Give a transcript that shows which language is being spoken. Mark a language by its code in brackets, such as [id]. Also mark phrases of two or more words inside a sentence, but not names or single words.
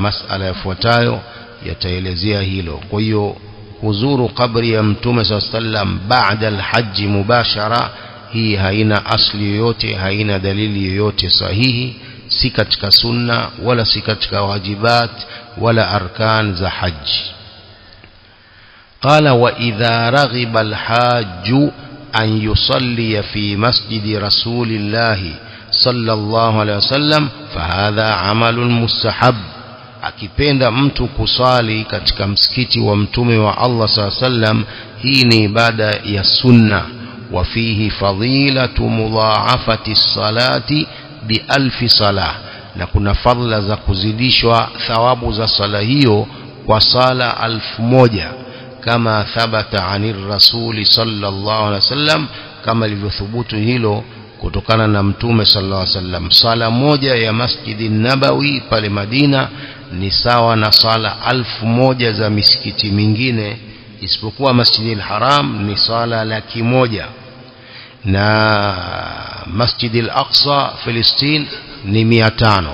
[sw] Masala yafuatayo yataelezea hilo. Kwa hiyo kuzuru kabri ya Mtume [ar] صلى الله عليه وسلم بعد الحج مباشرة, [sw] hii haina asli yoyote, haina dalili yoyote sahihi, si katika sunna wala si katika wajibat wala arkan za haji. [ar] قال: وإذا رغب الحاج أن يصلي في مسجد رسول الله صلى الله عليه وسلم فهذا عمل مستحب. [sw] Akipenda mtu kusali katika msikiti wa mtume wa Allah [ar] صلى الله عليه وسلم, [sw] hii ni ibada ya sunna. [ar] وفيه فضيلة مضاعفة الصلاة بألف صلاة, [sw] na kuna fadhila za kuzidishwa thawabu za sala hiyo kwa sala 1000, [ar] كما ثبت عن الرسول صلى الله عليه وسلم, [sw] kamailivyothubutu hilo kutokana na Mtume [ar] صلى الله عليه وسلم. [sw] Sala moja ya Masjidi Nabawi pale Madina ni sawa na sala 1000 za misikiti mingine, isipokuwa Masjidil Haram ni sala 100,000, na Masjidil Aqsa Palestina ni 500.